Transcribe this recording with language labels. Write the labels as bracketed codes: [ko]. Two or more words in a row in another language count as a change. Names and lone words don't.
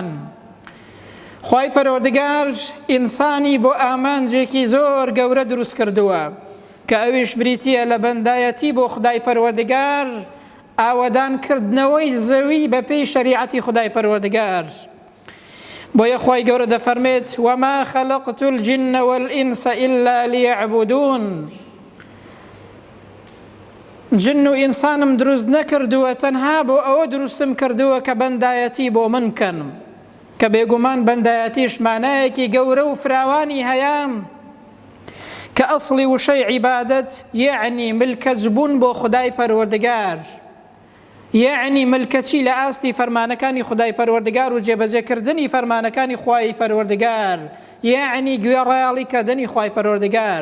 [ckb] خوای پەروەردگار ئینسانی بۆ ئامانجێکی زۆر گەورە دروست کردووە کە ئەویش بریتیە لە بەندایەتی بۆ خودای پەروەردگار، ئاوەدانکردنەوەی زەوی بەپێی شەریعەتی خودای پەروەردگار. بۆیە خوای گەورە دەفەرمێت: [ar] وما خلقت الجن والإنس إلا ليعبدون. [ckb] جن و ئینسانم دروست نەکردووە تەنها بۆ ئەوە دروستم کردووە کە بەندایەتی بۆ من بکەن، کە بێگومان بەندایەتیش مانایەکی گەورە و فراوانی هەیە کە ئەسڵی وشەی عیبادەت یعنی ملکەجبوون بۆ خودای پەروەردگار، یعنی ملکەچی لە ئاستی فەرمانەکانی خودای پەروەردگار و جێبەجێکردنی فەرمانەکانی خوای پەروەردگار، یعنی گوێڕایەڵیکردنی خوای پەروەردگار.